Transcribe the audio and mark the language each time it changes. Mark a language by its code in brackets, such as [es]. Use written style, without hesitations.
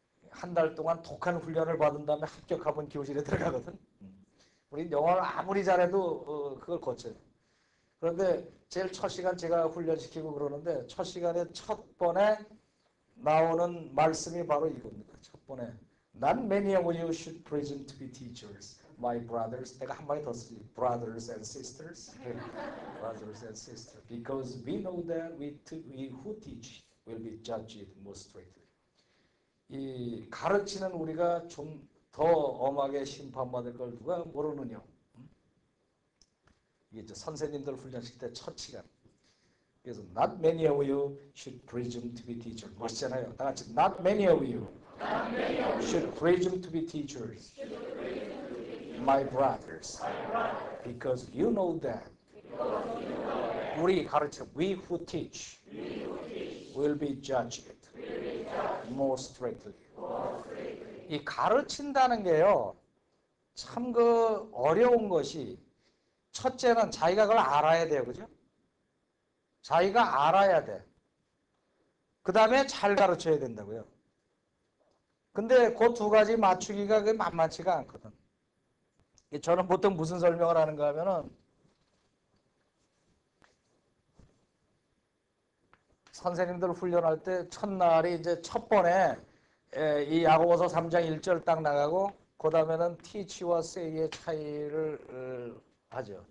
[ko] 한 달 동안 독한 훈련을 받은 다음에 합격하면 교실에 들어가거든. 우리 영어를 아무리 잘해도 그걸 거쳐요. 그런데 제일 첫 시간 제가 훈련시키고 그러는데 첫 시간에 첫 번에 나오는 말씀이 바로 이겁니다. 첫 번에 [en] Not many of you should presume to be teachers, my brothers. [ko] 내가 한 마디 더 쓰지. [en] Brothers and sisters. Brothers and sisters. Because we know that we who teach will be judged most strictly. [ko] 이 가르치는 우리가 좀 더 엄하게 심판받을 걸 누가 모르느냐. 이게 이제 선생님들 훈련시킬 때 첫 시간. 그래서 [en] not many of you should presume to be teachers. [ko] 멋있잖아요. 다 같이 [en] not many of you should presume to be teachers, my brothers, because you know that [ko] 우리 가르쳐 [en] we who teach will be judged more strictly. [ko] 이 가르친다는 게요. 참 그 어려운 것이 첫째는 자기가 그걸 알아야 돼요. 그죠? 자기가 알아야 돼. 그 다음에 잘 가르쳐야 된다고요. 근데 그 두 가지 맞추기가 만만치가 않거든. 저는 보통 무슨 설명을 하는가 하면은 선생님들 훈련할 때 첫날이 이제 첫 번에 이 야고보서 3장 1절 딱 나가고 그 다음에는 teach와 say의 차이를 하죠.